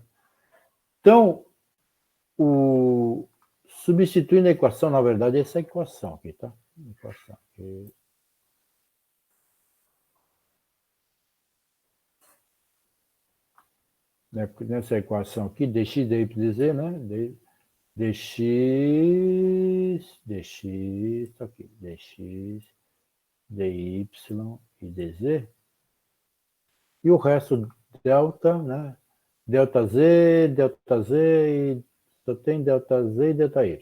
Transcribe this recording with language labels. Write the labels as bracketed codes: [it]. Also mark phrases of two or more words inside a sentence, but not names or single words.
[pt] Então, substituindo a equação, na verdade, essa equação aqui, tá? Equação aqui. Nessa equação aqui, dx, dy, dz, né? dx, tá aqui, dx, dy e dz. E o resto, delta, né? Delta z e só tem delta z e delta y.